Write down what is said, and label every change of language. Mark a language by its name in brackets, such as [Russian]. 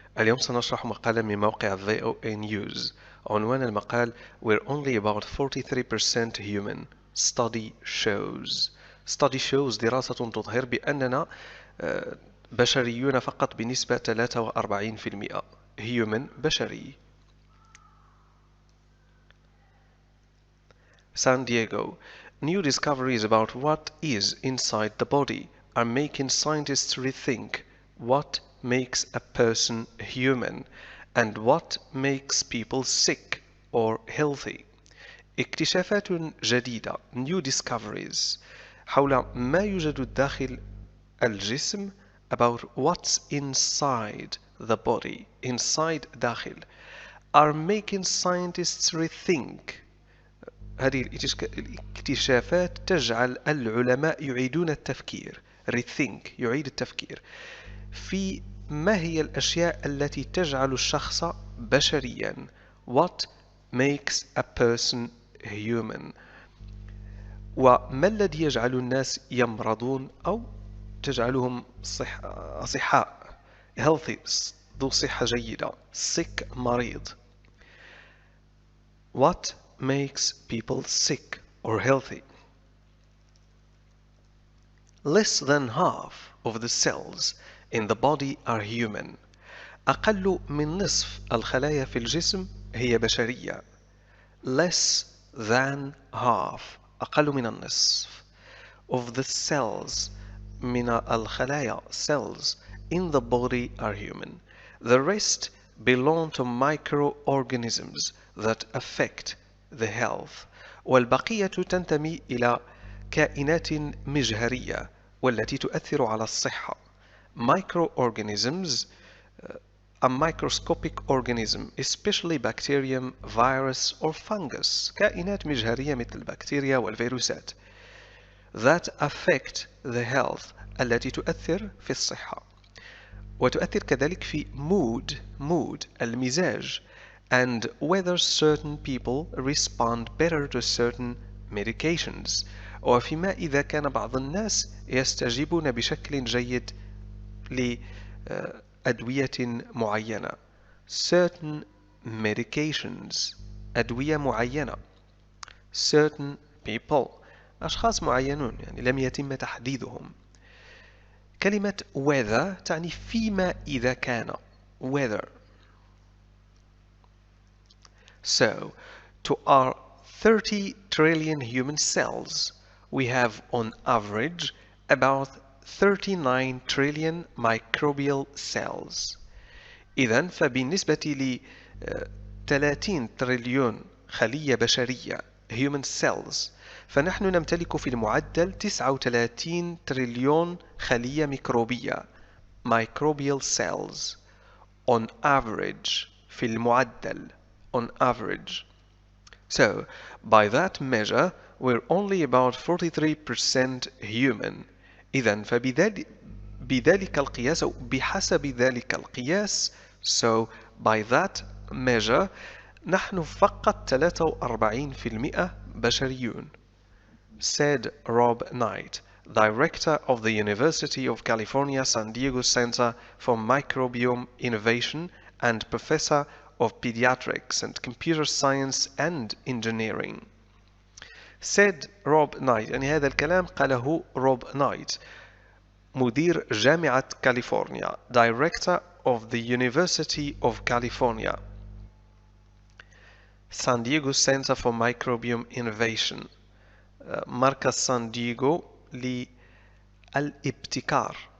[Arabic] اليوم سنشرح مقالا من موقع VOA News. عنوان المقال [English] We're only about 43% human. Study shows. Study shows [Arabic] دراسة تظهر بأننا بشريون فقط بنسبة 43%. Human بشري. [English] San Diego. New discoveries about what is inside the body are making scientists rethink what makes a person human and what makes people sick or healthy. [Arabic] اكتشافات جديدة [English] new discoveries [Arabic] حول ما يوجد داخل الجسم [English] about what's inside the body inside داخل are making scientists rethink. [Arabic] هذه الاكتشافات تجعل العلماء يعيدون التفكير rethink يعيد التفكير في ما هي الأشياء التي تجعل الشخص بشريا [English] what makes a person human [Arabic] وما الذي يجعل الناس يمرضون أو تجعلهم أصحاء healthy ذو صحة جيدة sick مريض [English] what makes people sick or healthy. Less than half of the cells in the body are human. [Arabic] أقل من نصف الخلايا في الجسم هي بشرية. [English] Less than half [Arabic] أقل من النصف [English] of the cells [Arabic] من الخلايا [English] cells in the body are human. The rest belong to microorganisms that affect the health [Arabic] والبقية تنتمي إلى كائنات مجهرية والتي تؤثر على الصحة. [English] Microorganisms a microscopic organism especially bacterium, virus or fungus [Arabic] كائنات مجهرية مثل البكتيريا والفيروسات [English] that affect the health [Arabic] التي تؤثر في الصحة وتؤثر كذلك في mood المزاج [English] and whether certain people respond better to certain medications [Arabic] وفيما إذا كان بعض الناس يستجيبون بشكل جيد لأدوية معينة [English] certain medications [Arabic] أدوية معينة [English] certain people [Arabic] أشخاص معينون يعني لم يتم تحديدهم. كلمة whether تعني فيما إذا كان whether. [English] So, to our 30 trillion human cells, we have on average about 39 trillion microbial cells. [Arabic] إذن فبالنسبة ل 30 تريليون خلية بشرية [English] human cells [Arabic] فنحن نمتلك في المعدل 39 تريليون خلية ميكروبية [English] microbial cells on average [Arabic] في المعدل on average. [English] So, by that measure, we're only about 43% human. [Arabic] إذن فبذلك القياس أو بحسب ذلك القياس [English] so by that measure [Arabic] نحن فقط 43% بشريون. [English] Said Rob Knight, director of the University of California San Diego Center for Microbiome Innovation and professor of Pediatrics and Computer Science and Engineering. Said Rob Knight [Arabic] يعني هذا الكلام قاله روب نايت مدير جامعة كاليفورنيا [English] Director of the University of California San Diego Center for Microbiome Innovation [Arabic] مركز سان دييغو للابتكار